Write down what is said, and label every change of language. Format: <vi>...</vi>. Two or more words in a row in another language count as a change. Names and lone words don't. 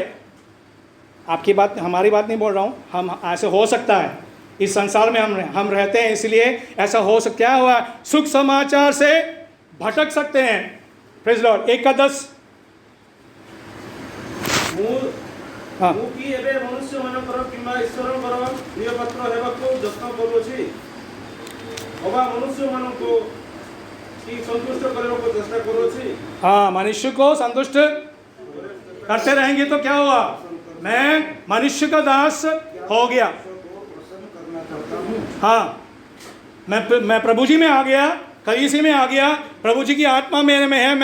<hi>आपकी बात, हमारी बात नहीं बोल रहा हूँ, हम ऐसे हो सकता है, इस संसार में हम रहते हैं, इसलिए ऐसा हो सकता, क्या हुआ, सुख समाचार से भटक सकते हैं।</hi> <en>Praise Lord.</en> <hi>1 का 10। हाँ।</hi> <or>ମୁଁ କି ଏବେ ମନୁଷ୍ୟମାନଙ୍କର କିମ୍ବା ଈଶ୍ୱରଙ୍କର ପ୍ରିୟ ପାତ୍ର ହେବାକୁ ଯତ୍ନ କରୁଅଛି, ଅବା ମନୁଷ୍ୟମାନଙ୍କୁ କି ସନ୍ତୁଷ୍ଟ କରିବାକୁ ଚେଷ୍ଟା କରୁଅଛି।</or> <hi>हाँ, मनुष्य को संतुष्ट करते रहेंगे तो क्या हुआ, मैं मनुष्य का दास हो गया। हाँ, मैं प्रभु जी में आ गया, कलीसिया में आ गया, प्रभु जी की आत्मा मेरे में है।</hi>